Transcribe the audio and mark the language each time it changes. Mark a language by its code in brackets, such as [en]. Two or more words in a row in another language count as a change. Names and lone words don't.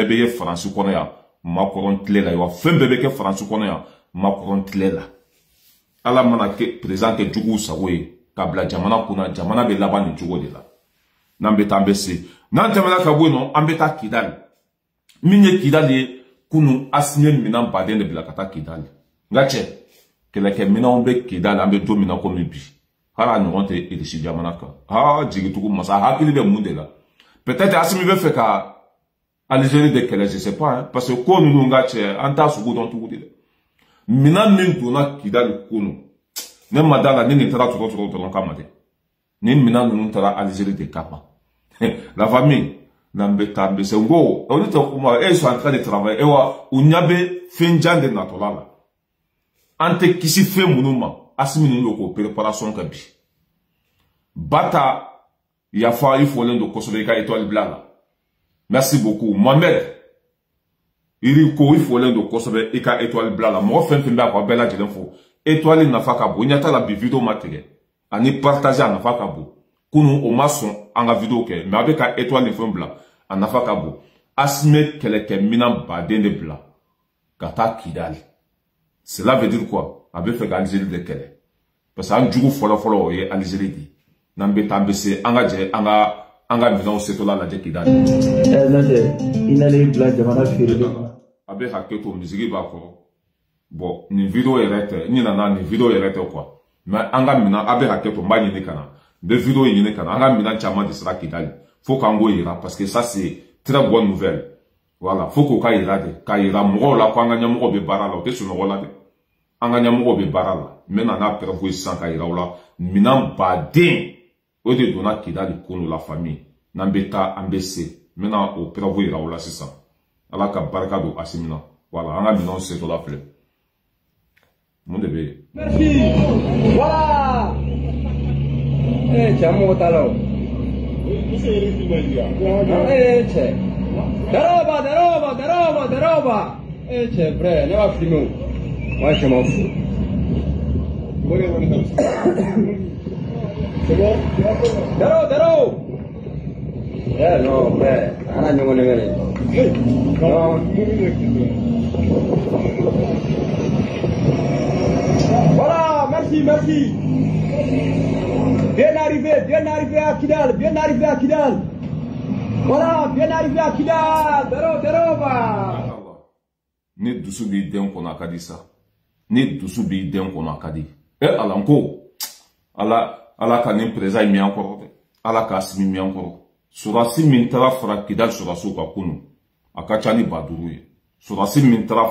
[bm] bɛ ye faransi kɔnɔ yan Macron tile la wa fɛn bɛɛ bɛ kɛ faransi kɔnɔ yan Macron tile la ala mana kɛ président kɛ juguw sago ye k'a bila jamana kunna jamana bɛ laban nin cogo de la n'an bɛ taa an bɛ se n'an tɛmɛna ka bɔ yen nɔ an bɛ taa Kidali min ye Kidali ye kunu Assimi minɛn baden de bila ka taa Kidali nka cɛ kɛlɛkɛminɛnw bɛ Kidali an bɛ don min na komi bi hali a ɲɔgɔn tɛ irisi jamana kan jigitugu masa hakili bɛ mun de la peut-être Assimi bɛ fɛ ka Algérie de kɛlɛ [fr] je sais pas [bm] parce que ko ninnu nka cɛ an t'a sugu dɔn tugu de dɛ minɛn min donna Kidali kunu ne ma da la ni nin taara tɔgɔ dɔrɔn kama dɛ ni minɛn ninnu taara Algérie de kama [fr] la famille [bm] n'an bɛ taa an bɛ se n ko olu tɛ kuma [fr] ils sont en train de travailler [bm] wa u ɲɛ bɛ fɛn jan de natɔla la an tɛ kisi fɛn minnu ma Assimi ninnu bɛ k'o préparation kɛ bi Bata yafa i fɔlen don kosɛbɛ i ka étoile bila la [fr] merci beaucoup [bm] Mohamed iri ko i fɔlen don kosɛbɛ i ka étoile bila la mɔgɔ fɛn fɛn bɛ a kɔ a bɛɛ lajɛlen fo étoile nafa ka bon ɲɛta la bi vidéo ma tigɛ ani partager a nafa ka bon kunu o ma sɔn an ka vidéo kɛ mais a bɛ ka étoile ni fɛn bila a nafa ka bon Assimi kɛlɛkɛminɛn baden de bila ka taa Kidali [fr] cela veut dire quoi [bm] a bɛ fɛ ka Algérie de kɛlɛ parce que an jugu fɔlɔfɔlɔ o ye Algérie de n'an bɛ taa an bɛ se an ka jɛ an ka minɛnw setɔla lajɛ Kidali i nalen bila jamana feereli a bɛ hakɛ to misigi b'a kɔrɔ bon nin vidéo yɛrɛ tɛ n ɲinɛna nin vidéo yɛrɛ tɛ quoi mais an ka minɛn a bɛ hakɛ to n b'a ɲini ka na n bɛ vidéo ɲini ka na an ka minɛn caman de sera Kidali faut k'an k'o yira [fr] parce que ça c'est très bonne nouvelle voilà [bm] faut k'o ka yira de k'a yira mɔgɔw la ko an ka ɲɛmɔgɔw bɛ baara la o tɛ sunɔgɔ la dɛ an ka ɲɛmɔgɔw bɛ baara la n bɛ na n'a preuve ye sisan ka yira u la minɛn baden o de donna Kidali kunu [fr] la famille [bm] n'an bɛ taa an bɛ se n bɛ na o preuve yira u la sisan ala ka barika don Assimi na voilà an ka minɛnw setɔla filɛ mun de bɛ yen. [fr] merci voilà [bm] cɛ mɔgɔ t'a la o cɛ daroba cɛ frère ne b'a filmer o [fr] moi je m'en fous daro non frère [bm] ana ɲɔgɔn nɛgɛ [fr] non voilà merci bien arrivé à Kidal voilà bien arrivé à Kidal daroba [bm] ne dusu b'i den kɔnɔ a ka di sa ne dusu b'i den kɔnɔ a ka di ala n ko ala ka nin président in miyan kɔrɔ dɛ ala ka Assimi miyan kɔrɔ sɔrɔdasi min taara fara Kidali sɔrɔdasiw ka kunu a ka ca ni 5000 ye sɔrɔdasi min taara